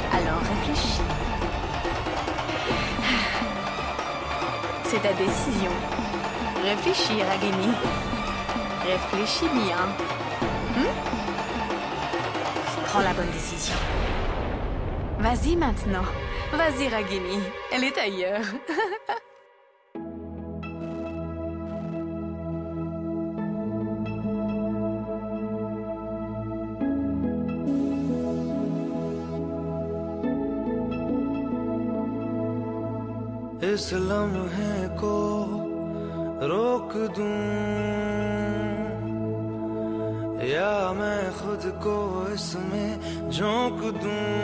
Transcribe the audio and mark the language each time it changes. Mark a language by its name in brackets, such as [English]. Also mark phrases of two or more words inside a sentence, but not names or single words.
[French] Alors réfléchis. C'est ta décision. Réfléchis, Ragini. Réfléchis bien. Prends la bonne décision. Vas-y maintenant. Vas-y, Ragini. Elle est ailleurs. [Hindi] इस लम्हे को रोक दूं या मैं खुद को इसमें झोंक दूं